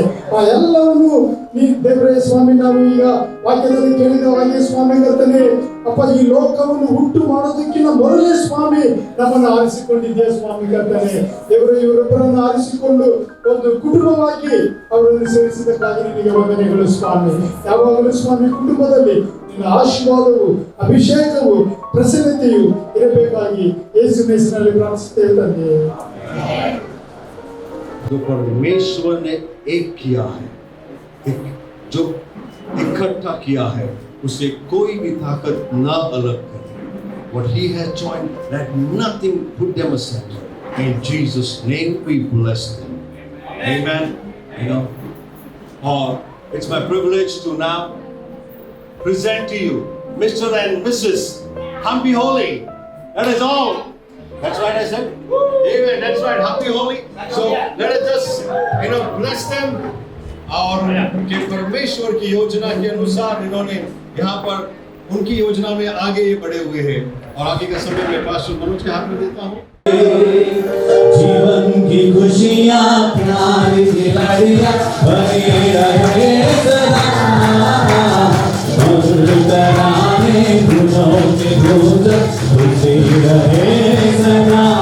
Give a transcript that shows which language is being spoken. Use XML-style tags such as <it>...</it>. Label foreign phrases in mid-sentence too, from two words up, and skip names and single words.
<kn>ಆ ಎಲ್ಲವನ್ನು ನೀ ದೇವರೇ ಸ್ವಾಮಿ ನಾವು ಈಗ ವಾಕ್ಯದಲ್ಲಿ ಕೇಳಿದ ಹಾಗೆ ಸ್ವಾಮಿ ಕರ್ತನೆ, ಅಪ್ಪ ಈ ಲೋಕವನ್ನು ಹುಟ್ಟು ಮಾಡೋದಕ್ಕಿಂತ ಮೊದಲೇ ಸ್ವಾಮಿ ನಮ್ಮನ್ನು ಆರಿಸಿಕೊಂಡಿದ್ದೆ ಸ್ವಾಮಿ ಕರ್ತನೆ. ದೇವರು ಇವರೊಬ್ಬರನ್ನು ಆರಿಸಿಕೊಂಡು ಒಂದು ಕುಟುಂಬವಾಗಿ ಅವರನ್ನು ಸೇರಿಸಿದಕ್ಕಾಗಿ ನಿನಗೆ ವಂದನೆಗಳು ಸ್ವಾಮಿ. ಯಾವಾಗಲೂ ಸ್ವಾಮಿ ಕುಟುಂಬದಲ್ಲಿ ನಿನ್ನ ಆಶೀರ್ವಾದವು ಅಭಿಷೇಕವು ಪ್ರಸನ್ನತೆಯು ಇರಬೇಕಾಗಿ ಯೇಸು ಹೆಸರಿನಲ್ಲಿ ಪ್ರಾರ್ಥಿಸುತ್ತೇವೆ ತಂದೆ.</kn> <hi>जो परमेश्वर ने एक किया है, जो इकट्ठा किया है, उसे कोई भी ताकत ना अलग करे.</hi> <en>What he has joined, let nothing put them aside. In Jesus' name we bless them. Amen. You know, it's my privilege to now present to you Mr. and Mrs. Humpy Holy. That is all. That's right, I said. Amen. That's right. Humpy Holy. So let us just bless them.</en> <hi>और कि परमेश्वर की योजना के अनुसार इन्होंने यहाँ पर उनकी योजना में आगे ये बढ़े हुए हैं. और आगे का समय मैं पास्टर मनोज के हाथ में देता हूँ. जीवन की खुशियाँ प्यार की लड़ियाँ बनी रहे सदा, मधुर तराने धुनों के गूंज खुशी रहे सदा.</hi>